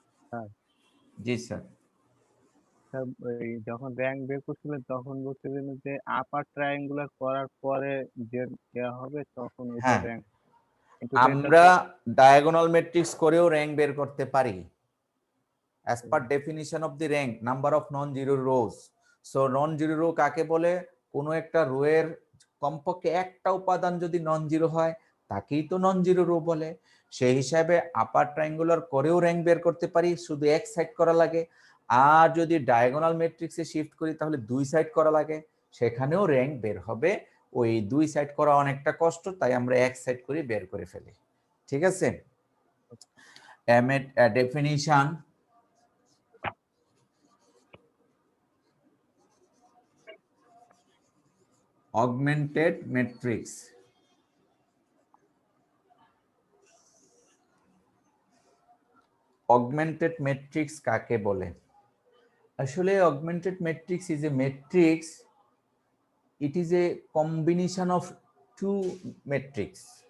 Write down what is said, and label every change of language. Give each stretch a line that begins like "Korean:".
Bangla: হ্যাঁ। জি sir. Sir এই যখন র্যাঙ্ক বের করছিলেন তখন বলছিলেন যে আপার ট্রায়াঙ্গুলার করার পরে যে দেওয়া হবে তখন ওইটা হ্যাঁ, র্যাঙ্ক, কিন্তু আমরা ডায়াগোনাল ম্যাট্রিক্স করেও র্যাঙ্ক বের করতে পারি।
English: as per definition of the rank, number of non-zero rows. So non-zero row
Bangla: কাকে বলে? কোনো একটা রো এর কমপক্ষে একটা উপাদান যদি নন জিরো হয় তাকেই তো নন জিরো রো বলে। সেই হিসাবে আপার ট্রায়াঙ্গুলার করেও র্যাঙ্ক বের করতে পারি, শুধু এক সাইড করা লাগে। আর যদি ডায়াগোনাল ম্যাট্রিক্সে শিফট করি তাহলে 2 সাইড করা লাগে, সেখানেও র্যাঙ্ক বের হবে। ওই 2 সাইড করা অনেকটা কষ্ট, তাই আমরা এক সাইড করে বের করে ফেলি। ঠিক আছে?
English: Definition augmented matrix.
Bangla: Augmented matrix কাকে বলে?
English: আসলে augmented matrix is a matrix. It is a combination of two matrices.